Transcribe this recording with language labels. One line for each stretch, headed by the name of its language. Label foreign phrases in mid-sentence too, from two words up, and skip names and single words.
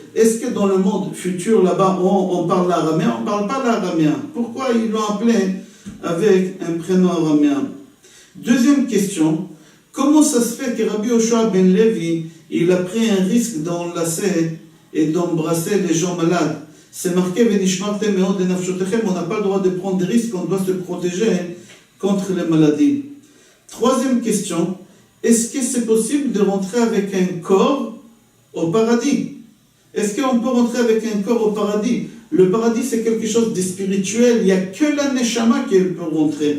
French: Est-ce que dans le monde futur, là-bas, on parle l'araméen? On ne parle pas l'araméen. Pourquoi ils l'ont appelé avec un prénom araméen? Deuxième question, comment ça se fait que Rabbi Yoshua ben Levi, il a pris un risque d'enlacer et d'embrasser les gens malades? C'est marqué,
Hebrew: ונשמרתם מאד לנפשותיכם,
French: on n'a pas le droit de prendre des risques, on doit se protéger contre les maladies. Troisième question, est-ce que c'est possible de rentrer avec un corps au paradis? Est-ce qu'on peut rentrer avec un corps au paradis? Le paradis, c'est quelque chose de spirituel, il n'y a que la neshama qui peut rentrer.